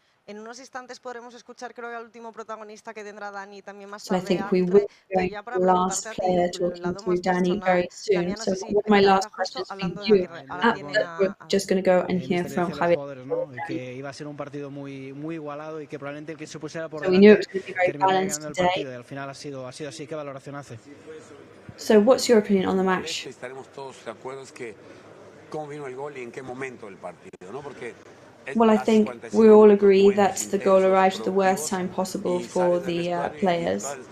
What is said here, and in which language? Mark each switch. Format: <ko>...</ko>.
<es>En unos instantes podremos escuchar, creo que al último protagonista que tendrá Dani también más tarde.</es> <en>So I think we will be the last player talking to Dani very soon. So one of my last questions for you. We're just going to go and hear from Javier.</en> <es>Que iba a ser un partido muy igualado y que probablemente el que se pusiera por delante terminaría ganando el partido. Y al final ha sido así. ¿Qué valoración hace?</es> <en>So what's your opinion on the match?</en> <es>Estaremos todos de acuerdo es que cómo vino el gol y en qué momento del partido, ¿no? Porque</es> <en>well, I think we all agree that the goal arrived at the worst time possible for the players.</en>